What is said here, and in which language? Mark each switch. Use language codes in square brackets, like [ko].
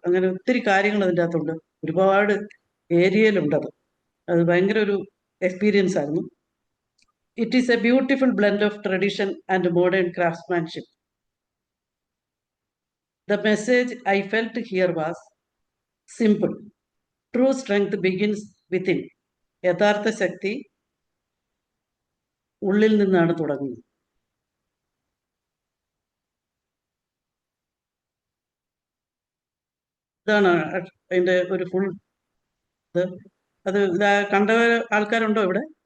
[ml] അങ്ങനെ ഒത്തിരി കാര്യങ്ങൾ അതിൻ്റെ അകത്തുണ്ട്, ഒരുപാട് ഏരിയയിലുണ്ടത്. അത് ഭയങ്കര ഒരു എക്സ്പീരിയൻസ് ആയിരുന്നു. [en] It is a beautiful blend of tradition and modern craftsmanship. The message I felt here was simple. True strength begins within. [ml] യഥാർത്ഥ ശക്തി ഉള്ളിൽ നിന്നാണ് തുടങ്ങുന്നത്. ഇതാണ് അതിൻ്റെ ഒരു ഫുൾ ഇത്. അത് കണ്ട ആൾക്കാരുണ്ടോ ഇവിടെ?